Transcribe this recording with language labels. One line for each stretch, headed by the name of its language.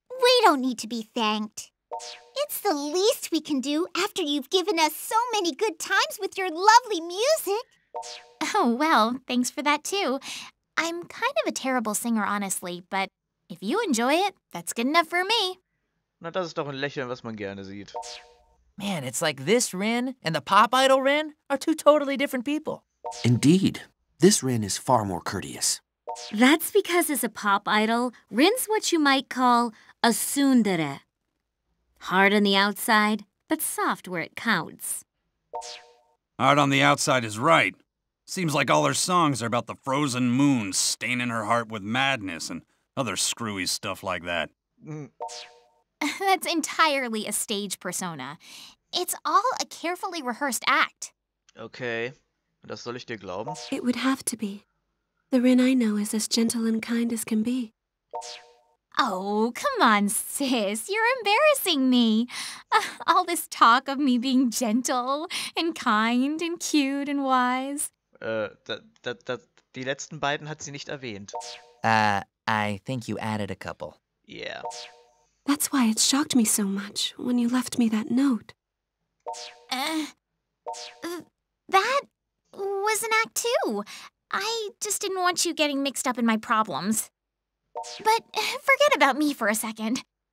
English: We don't need to be thanked. It's the least we can do after you've given us so many good times with your lovely music. Oh, well, thanks for that too. I'm kind of a terrible singer, honestly, but if you enjoy it, that's good enough for me.
German: Na, das ist doch ein Lächeln, was man gerne sieht.
English: Man, it's like this Rin and the pop idol Rin are two totally different people. Indeed. This Rin is far more courteous. That's because as a pop idol, Rin's what you might call a tsundere. Hard on the outside, but soft where it counts. Hard on the outside is right. Seems like all her songs are about the frozen moon staining her heart with madness and other screwy stuff like that. That's entirely a stage persona. It's all a carefully rehearsed act. Okay.
German: Das soll ich dir glauben?
English: It would have to be. The Rin I know is as gentle and kind as can be. Oh, come on, sis. You're embarrassing me. All this talk of me being gentle and kind and cute and wise.
German: Die letzten beiden hat sie nicht erwähnt.
English: I think you added a couple. Yeah. That's why it shocked me so much when you left me that note. That was an act too. I just didn't want you getting mixed up in my problems. But forget about me for a second.